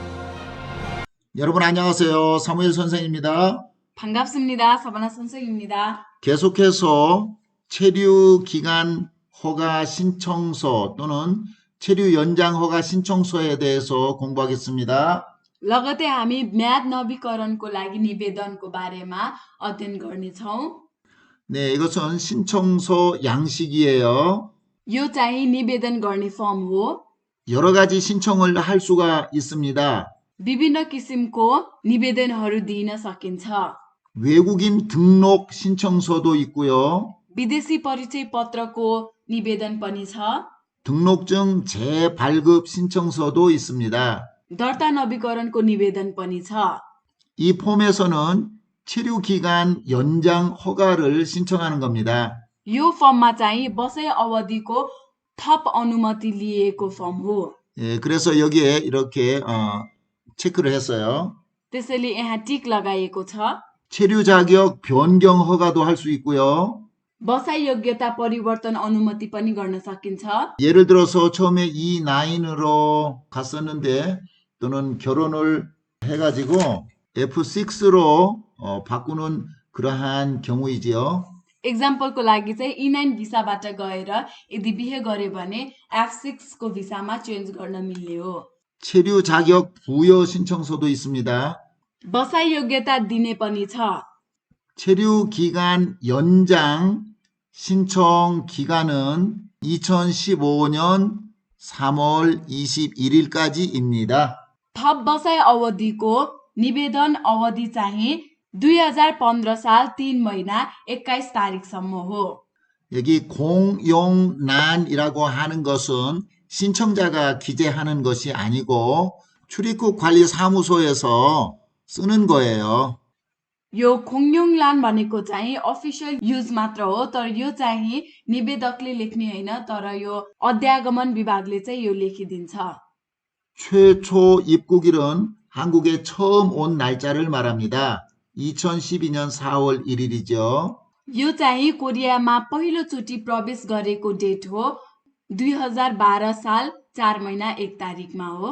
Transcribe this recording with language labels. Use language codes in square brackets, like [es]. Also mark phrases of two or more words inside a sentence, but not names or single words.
[ko] 여러분 안녕하세요. 사무엘 선생입니다. 반갑습니다. 사바나 선생입니다. 계속해서 체류 기간 허가 신청서 또는 체류 연장 허가 신청서에 대해서 공부하겠습니다. [ne] लगतै हामी म्याद नवीकरणको लागि निवेदनको बारेमा अध्ययन गर्नेछौँ। [ko] 네, 이것은 신청서 양식이에요. [ne] यो चाहिँ निवेदन गर्ने फर्म हो। [ko] 여러 가지 신청을 할 수가 있습니다. [ne] विभिन्न किसिमको निवेदनहरू दिन सकिन्छ। [ko] 외국인 등록 신청서도 있고요. [ne] विदेशी परिचय पत्रको निवेदन पनि छ। [ko] 등록증 재발급 신청서도 있습니다. [ne] दर्ता नवीकरणको निवेदन पनि छ। [ko] 이 폼에서는 체류 기간 연장 허가를 신청하는 겁니다. [ne] यो फर्ममा चाहिँ बसाइ अवधिको थप अनुमति लिएको फर्म हो। [ko] 예, 그래서 여기에 이렇게 체크를 했어요. [ne] त्यसैले यहाँ टिक लगाइएको छ। [ko] 체류 자격 변경 허가도 할 수 있고요. [ne] बसाइ योग्यता परिवर्तन अनुमति पनि गर्न सकिन्छ। [ko] 예를 들어서 처음에 E9으로 갔었는데 또는 결혼을 해가지고 F6로 바꾸는 그러한 경우이지요. [ne] एक्जाम्पलको लागि चाहिँ E9 भिसाबाट गएर यदि बिहे गरे भने F6 को भिसामा चेन्ज गर्न मिल्ने हो। [ko] 체류 자격 부여 신청서도 있습니다. [ne] बसाइ योग्यता दिने पनि छ। [ko] 체류 기간 연장 신청 기간은 2015년 3월 21일까지입니다. [ne] थप बसाइ अवधिको निवेदन अवधि चाहिँ 2015 साल 3 महिना 21 तारिकसम्म हो। [ko] 여기 공용란이라고 하는 것은 신청자가 기재하는 것이 아니고 출입국 관리 사무소에서 쓰는 거예요. [ne] यो खोङयोङलान भनेको चाहिँ [en] official use [ne] मात्र हो, तर यो चाहिँ निवेदकले लेख्ने होइन, तर यो अध्यागमन विभागले चाहिँ यो लेखिदिन्छ। [ko] 최초 입국일은 한국에 처음 온 날짜를 말합니다. 2012년 4월 1일이죠. [ne] यो चाहिँ कोरियामा पहिलोचोटि प्रवेश गरेको डेट हो। 2012 साल 4 महिना 1 तारिकमा हो।